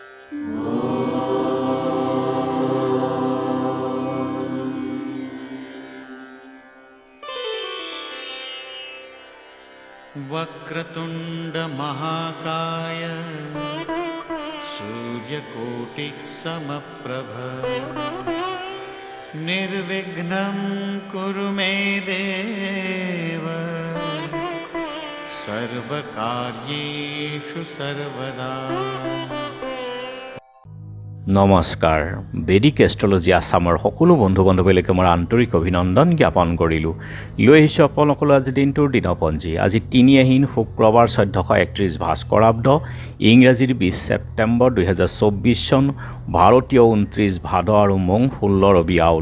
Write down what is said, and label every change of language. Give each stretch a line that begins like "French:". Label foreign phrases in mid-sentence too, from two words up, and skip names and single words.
Sanskrit: वक्रतुंड महाकाय सूर्यकोटि समप्रभ निर्विघ्नं कुरु मे देव सर्वकार्येषु सर्वदा।
Assamese: নমস্কাৰ বেদিক এষ্ট্ৰলজি আসামৰ সকলো বন্ধু বান্ধৱীলৈকে মোৰ আন্তৰিক অভিনন্দন জ্ঞাপন কৰিলোঁ। লৈ আহিছোঁ আপোনালোকলৈ আজি দিনটোৰ দিনপঞ্জী। আজি ৩ আহিন শুক্ৰবাৰ ১৪৩১ ভাস্কৰাব্দ, ইংৰাজীৰ ২০ ছেপ্টেম্বৰ ২০২৪ চন, ভাৰতীয় ২৯ ভাদ আৰু মং ১৬ ৰবি আউল।